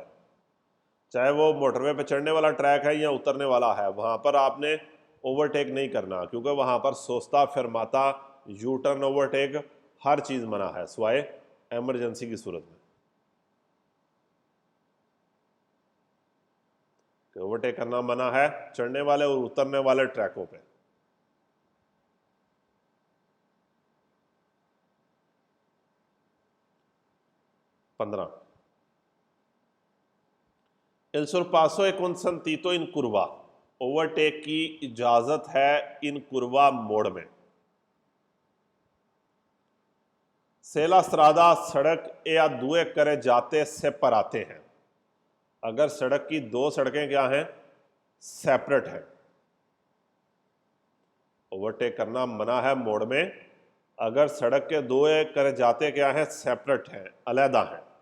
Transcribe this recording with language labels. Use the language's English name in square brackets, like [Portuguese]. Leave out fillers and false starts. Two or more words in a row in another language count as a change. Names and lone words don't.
[Hindi] चाहे वो मोटरवे पे चढ़ने वाला ट्रैक है या उतरने वाला है, वहां पर आपने ओवरटेक नहीं करना, क्योंकि वहां पर [Italian] sosta, fermata, [English] U-turn, [Hindi] ओवरटेक, हर चीज मना है सिवाय इमरजेंसी की सूरत में। कि ओवरटेक करना मना है चढ़ने वाले और उतरने वाले ट्रैकों पे। [Italian] पंद्रह, इल sorpasso è consentito in curva, [Hindi] ओवरटेक की इजाजत है [Italian] in curva [Hindi] मोड़ में। [Italian] Se la strada [Hindi] सड़क या [Italian] due carreggiate separate [Hindi] हैं, अगर सड़क की दो सड़कें क्या हैं, सेपरेट है, ओवरटेक करना मना है मोड़ में अगर सड़क के दो करे जाते क्या हैं, सेपरेट हैं, अलहदा हैं।